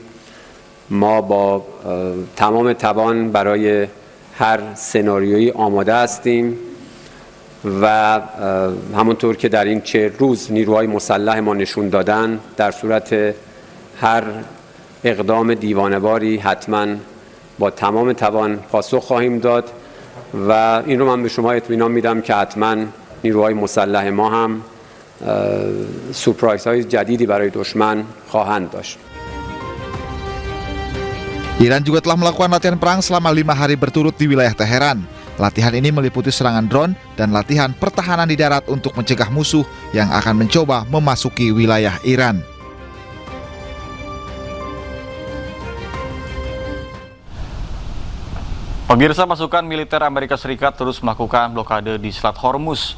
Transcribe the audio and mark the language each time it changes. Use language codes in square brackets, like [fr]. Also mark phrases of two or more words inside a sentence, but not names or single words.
[fa] ما با تمام توان برای هر سناریویی آماده هستیم و همونطور که در این 40 روز نیروهای مسلح ما نشون دادن، در صورت هر اقدام دیوانه‌واری حتما با تمام توان پاسخ خواهیم داد و این رو من به شما اطمینان میدم که حتما نیروهای مسلح ما هم سورپرایزهای جدیدی برای دشمن خواهند داشت. [id] Iran juga telah melakukan latihan perang selama 5 hari berturut di wilayah Teheran. Latihan ini meliputi serangan drone dan latihan pertahanan di darat untuk mencegah musuh yang akan mencoba memasuki wilayah Iran. Pemirsa, pasukan militer Amerika Serikat terus melakukan blokade di Selat Hormuz.